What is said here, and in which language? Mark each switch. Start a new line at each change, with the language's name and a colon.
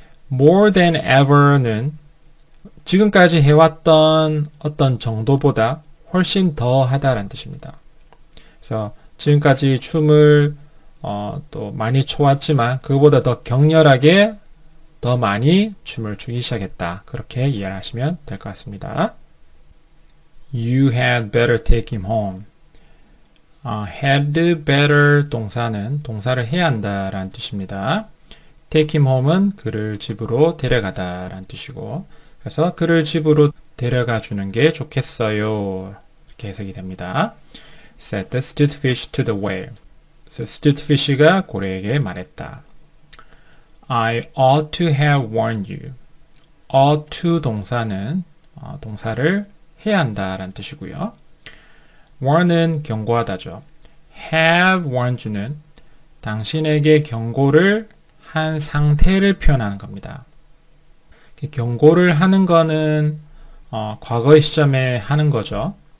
English: More than ever
Korean: 는 지금까지 해왔던 어떤 정도보다 훨씬 더 하다라는 뜻입니다. 그래서 지금까지 춤을 또 많이 춰왔지만 그거보다 더 격렬하게 더 많이 춤을 추기 시작했다. 그렇게 이해를 하시면 될 것 같습니다.
English: You had better take him home.
Korean: had better 동사는 동사를 해야 한다 라는 뜻입니다.
English: take him home
Korean: 은 그를 집으로 데려가다 라는 뜻이고, 그래서 그를 집으로 데려가 주는 게 좋겠어요. 이렇게 해석이 됩니다.
English: Said the stupid fish to the whale.
Korean: 그래서 stupid fish가 고래에게 말했다.
English: I ought to have warned you.
Korean: ought to 동사는 동사를 해야 한다 라는 뜻이고요. warn은 경고하다죠.
English: have warned you
Korean: 는 당신에게 경고를 한 상태를 표현하는 겁니다. 경고를 하는 거는 과거의 시점에 하는 거죠.